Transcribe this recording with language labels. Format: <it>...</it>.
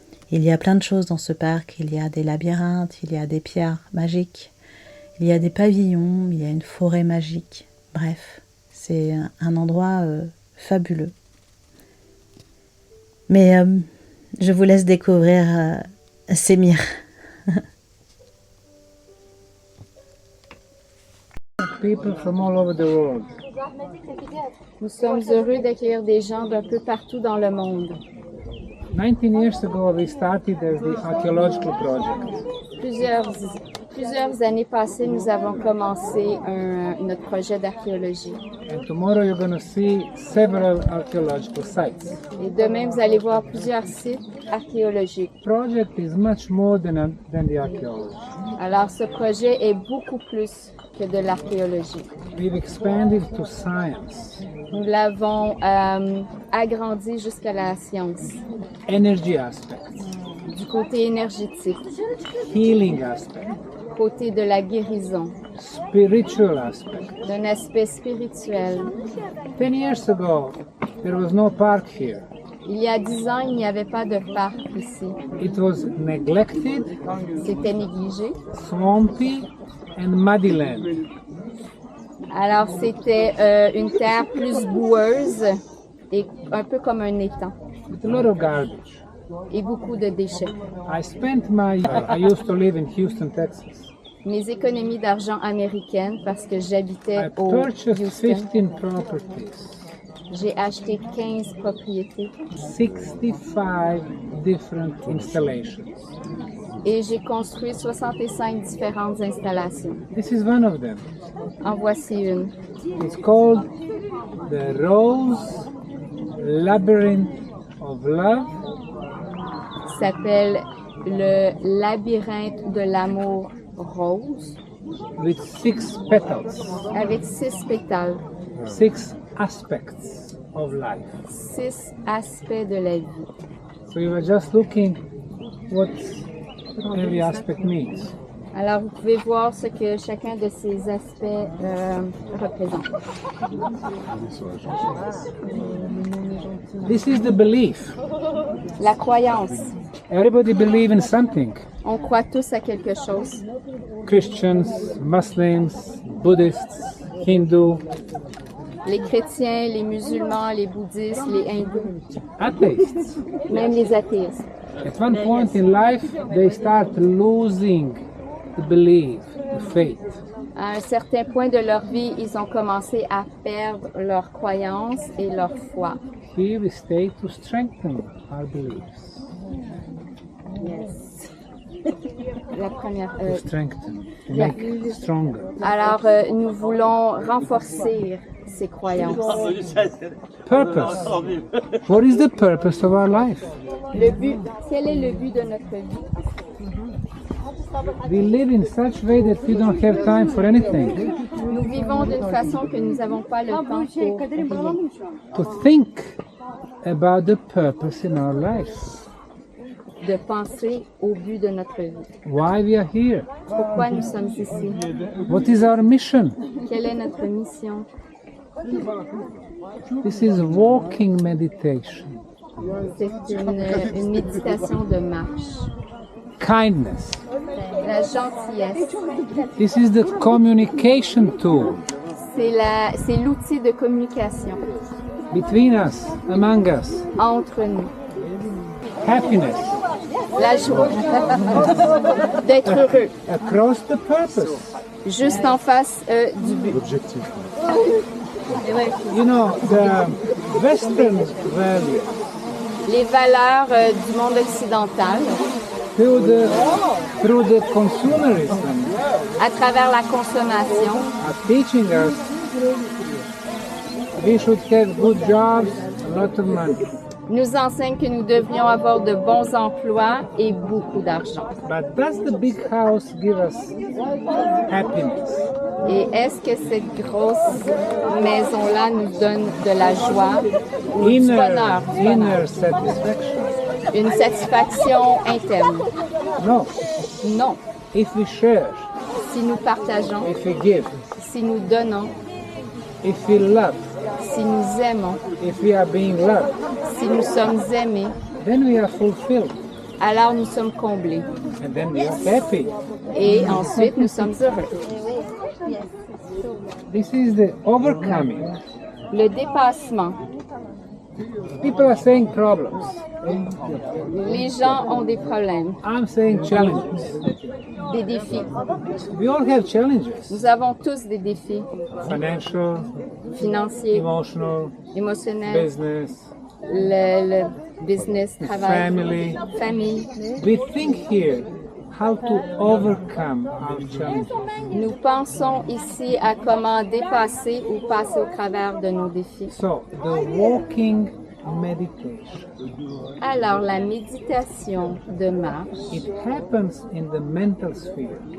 <fr>Il y a plein de choses dans ce parc. Il y a des labyrinthes, il y a des pierres magiques, il y a des pavillons, il y a une forêt magique. Bref, c'est un endroit fabuleux. Mais je vous laisse découvrir Semir.</fr> <en>People from all over the world.</en> <fr>Nous sommes heureux d'accueillir des gens d'un peu partout dans le monde.</fr> <en>19 years ago, we started as the archaeological project.</en> <fr>Plusieurs années passées, nous avons commencé notre projet d'archéologie.</fr> <en>And tomorrow you're going to see several archaeological sites.</en> <fr>Et demain, vous allez voir plusieurs sites archéologiques.</fr> <en>The project is much more than the archaeology.</en> <fr>Alors, ce projet est beaucoup plus que de l'archéologie.</fr> <en>We've expanded to science,</en> <fr>Nous l'avons agrandi jusqu'à la science,</fr> <en>energy aspects,</en> <fr>du côté énergétique,</fr> <en>healing aspects,</en> <fr>côté de la guérison,</fr> <en>spiritual aspects.</en> <fr>d'un aspect spirituel.</fr> <en>10 years ago, there was no park here.</en> <fr>Il y a 10 ans, il n'y avait pas de parc ici.</fr> <en>It was neglected,</en> <fr>C'était négligé.</fr> <en>swampy, and muddy land.</en> <fr>Alors, c'était une terre plus boueuse et un peu comme un étang</fr> <en>With a lot of garbage.</en> <fr>et beaucoup de déchets.</fr> <en>I used to live in Houston, Texas.</en> <fr>Mes économies d'argent américaines, parce que j'habitais</fr> <en>I</en> <fr>au</fr> <en>purchased</en> <fr>Houston,</fr> <en>15 properties,</en> <fr>j'ai acheté 15 propriétés</fr> <en>65 different installations.</en> <fr>et j'ai construit 65 différentes installations.</fr> <en>This is one of them.</en> <fr>En voici une.</fr> <en>It's called the Rose Labyrinth of Love.</en> <fr>Ça s'appelle le labyrinthe de l'amour rose</fr> <en>With 6 petals,</en> <fr>avec 6 pétales,</fr> <en>6 aspects of life.</en> <fr>6 aspects de la vie.</fr> <en>So you were just looking what every aspect means.</en> <fr>Alors, vous pouvez voir ce que chacun de ces aspects représente.</fr> <en>This is the belief.</en> <fr>La croyance.</fr> <en>Everybody believes in something.</en> <fr>On croit tous à quelque chose.</fr> <en>Christians, Muslims, Buddhists, Hindus,</en> <fr>Les chrétiens, les musulmans, les bouddhistes, les hindous,</fr> <en>atheists.</en> <fr>même les athéistes.</fr> <en>At one point in life, they start losing the belief, the faith.</en> <fr>À un certain point de leur vie, ils ont commencé à perdre leur croyance et leur foi.</fr> <en>Here we stay to strengthen our beliefs.</en> <fr>La première.</fr> <en>To strengthen, to make it stronger.</en> <fr>Alors, nous voulons renforcer ces croyances.</fr> <en>Purpose. What is the purpose of our life?</en> <fr>Le but, quel est le but de notre vie?</fr> <en>we live in such way that we don't have time for anything.</en> <fr>Nous vivons d'une façon que nous n'avons pas le temps pour rien.</fr> <en>To think about the purpose in our lives.</en> <fr>De penser au but de notre vie.</fr> <en>Why we are here.</en> <fr>Pourquoi nous sommes ici?</fr> <en>What is our mission?</en> <fr>Quelle est notre mission?</fr> <en>This is walking meditation.</en> <fr>C'est une méditation de marche.</fr> <en>Kindness.</en> <fr>La gentillesse,</fr> <en>This is the communication tool</en> <fr>c'est l'outil de communication</fr> <en>between us, among us.</en> <fr>entre nous.</fr> <en>Happiness.</en> <fr>La joie d'être heureux,</fr> <en>Across the purpose.</en> <fr>juste en face du but.</fr> <en>You know, the Western value</en> <fr>Les valeurs du monde occidental,</fr> <en>through the consumerism</en> <fr>à travers la consommation,</fr> <en>are teaching us we should have good jobs, a lot of money.</en> <fr>nous enseignent que nous devrions avoir de bons emplois et beaucoup d'argent.</fr> <en>But does the big house give us happiness?</en> <fr>Et est-ce que cette grosse maison-là nous donne de la joie ou du bonheur, du bonheur,</fr> <en>Inner satisfaction?</en> <fr>une satisfaction interne?</fr> <en>No.</en> <fr>Non.</fr> <en>If we share,</en> <fr>Si nous partageons,</fr> <en>if we give,</en> <fr>si nous donnons,</fr> <en>if we love,</en> <fr>si nous aimons,</fr> <en>if we are being loved,</en> <fr>si nous sommes aimés,</fr> <en>then we are fulfilled</en> <fr>alors nous sommes comblés.</fr> <en>and then we are happy.</en> <fr>Et ensuite, nous sommes heureux.</fr> <en>This is the overcoming.</en> <fr>Le dépassement.</fr> <en>People are saying problems.</en> <fr>Les gens ont des problèmes,</fr> <en>I'm saying challenges.</en> <fr>des défis.</fr> <en>We all have challenges.</en> <fr>Nous avons tous des défis</fr> <en>Financial,</en> <fr>financiers,</fr> <en>emotional,</en> <fr>émotionnels,</fr> <en>business,</en> <fr>le business, travail,</fr> <en>family.</en> <fr>famille.</fr> <en>We think here how to overcome our challenges.</en> <fr>Nous pensons ici à comment dépasser ou passer au travers de nos défis.</fr> <en>So, the walking meditation,</en> <fr>Alors, la méditation de marche</fr> <en>it happens in the mental sphere,</en>